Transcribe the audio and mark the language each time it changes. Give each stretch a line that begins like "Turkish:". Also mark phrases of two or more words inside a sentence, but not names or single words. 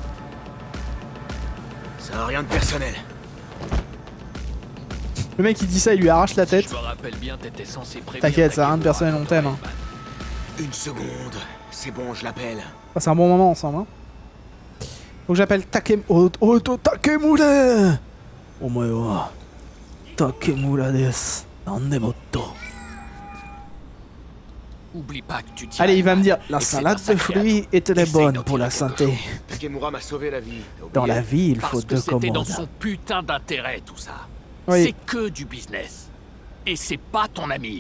French: Ça n'a rien de personnel. Le mec, il dit ça, il lui arrache la tête. Je me rappelle bien, t'étais censé prévenir... T'inquiète, ça a rien de personnel, on t'aime. Hein. Une seconde. C'est bon, je l'appelle. C'est un bon moment ensemble. Hein. Faut que j'appelle Takemura.
Japanese: お前は竹村です. Nandemoto.
French: Oublie pas que tu tiens... Allez, il va me dire, la Et c'est salade dans sa de fruits est très Essaye bonne d'en pour la tirer quelque santé. Takemura m'a sauvé la vie. T'as Dans oublié? la vie, il faut Parce que deux c'était dans commandes. son putain d'intérêt, tout ça. Oui. C'est que du business. Et c'est pas ton ami.